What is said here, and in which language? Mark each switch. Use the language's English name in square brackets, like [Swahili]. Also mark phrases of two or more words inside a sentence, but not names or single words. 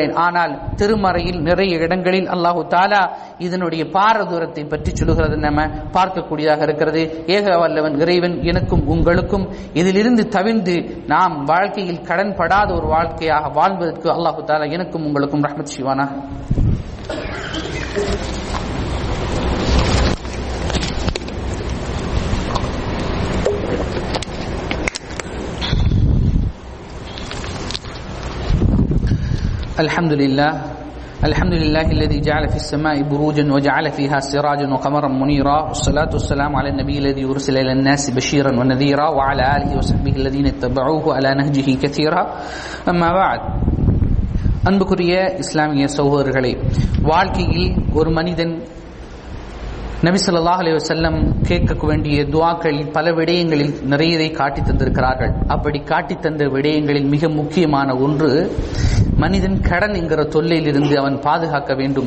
[Tamil] ஆனால் திருமறையில் நிறைய இடங்களில் [Arabic] الله تعالى [Tamil] இதனுடைய பாரதூரத்தை பற்றி சொல்லுகிறது நம்ம பார்க்கக்கூடியதாக இருக்கிறது. ஏக வல்லவன் இறைவன் எனக்கும் உங்களுக்கும் இதிலிருந்து தவிர்ந்து நாம் வாழ்க்கையில் கடன் படாத ஒரு வாழ்க்கையாக வாழ்வதற்கு [Arabic] الله تعالى [Tamil] எனக்கும் உங்களுக்கும் ரஹ்மத் செய்வானாக. [Arabic] الحمد لله الذي جعل في السماء بروجا وجعل فيها سراجا وقمرا منيرا والصلاة والسلام على النبي الذي أرسل إلى الناس بشيرا ونذيرا وعلى آله وصحبه الذين اتبعوه على نهجه كثيرا أما بعد. [Tamil] அன்புக்குரிய இஸ்லாமிய சகோதரர்களே, வாழ்க்கையில் ஒரு மனிதன் நபி [Arabic] صلى الله عليه وسلم [Tamil] கேட்க வேண்டிய துஆக்களில் பல விடயங்களில் நிறையதை காட்டி தந்திருக்கிறார்கள். அப்படி காட்டி தந்த விடயங்களில் மிக முக்கியமான ஒன்று, மனிதன் கடன் என்கிற தொல்லையிலிருந்து அவன் பாதுகாக்க வேண்டும்.